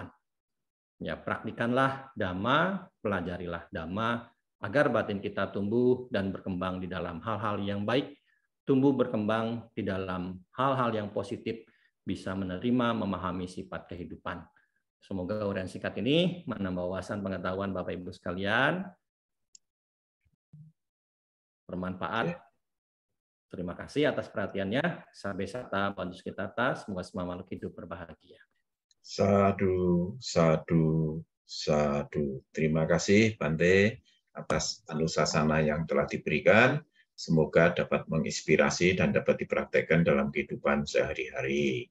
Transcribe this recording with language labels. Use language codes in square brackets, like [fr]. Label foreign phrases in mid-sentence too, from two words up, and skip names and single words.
[id] Ya, praktikanlah Dhamma, pelajarilah Dhamma agar batin kita tumbuh dan berkembang di dalam hal-hal yang baik, tumbuh berkembang di dalam hal-hal yang positif, bisa menerima, memahami sifat kehidupan. Semoga uraian singkat ini menambah wawasan pengetahuan Bapak Ibu sekalian, bermanfaat. Terima kasih atas perhatiannya. [pi] Sabe sata bantus kita atas, [id] semoga semua makhluk hidup berbahagia. [pi] Sadu, sadu, sadu. [id] Terima kasih Bante atas anusasana yang telah diberikan. Semoga dapat menginspirasi dan dapat dipraktekkan dalam kehidupan sehari-hari.